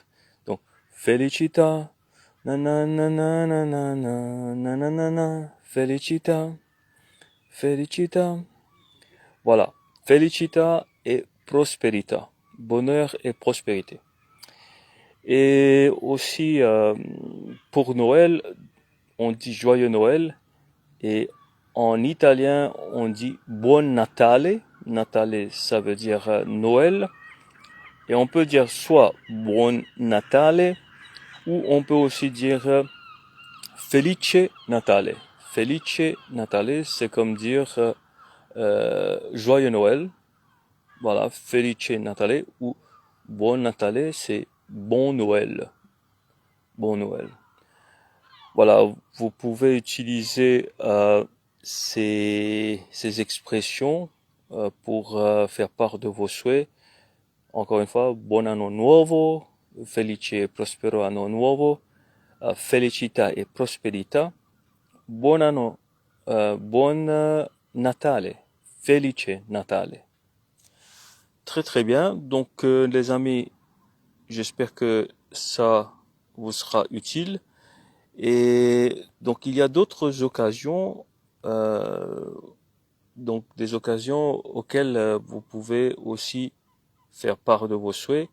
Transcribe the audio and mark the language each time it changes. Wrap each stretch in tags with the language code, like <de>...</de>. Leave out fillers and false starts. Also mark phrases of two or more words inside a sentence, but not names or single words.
<fr>Donc felicita, nanana, nanana, nanana, felicita, felicita. Voilà, felicita et prosperita, bonheur et prospérité. Et aussi pour Noël, on dit joyeux Noël, et en italien on dit</fr> <it>buon Natale.</it> <fr>Natale, ça veut dire Noël, et on peut dire soit</fr> <it>buon Natale,</it> <fr>ou on peut aussi dire</fr> <it>felice Natale. Felice Natale,</it> <fr>c'est comme dire joyeux Noël. Voilà,</fr> <it>Felice Natale ou Buon Natale,</it> <fr>c'est bon Noël. Bon Noël. Voilà, vous pouvez utiliser ces expressions pour faire part de vos souhaits. Encore une fois,</fr> <it>Buon Anno Nuovo, Felice e Prospero Anno Nuovo, Felicità e Prosperità, Buon Anno, Buon Natale, Felice Natale.</it> <fr>Très très bien. Donc les amis, j'espère que ça vous sera utile. Et donc il y a d'autres occasions, donc des occasions auxquelles vous pouvez aussi faire part de vos souhaits.</fr>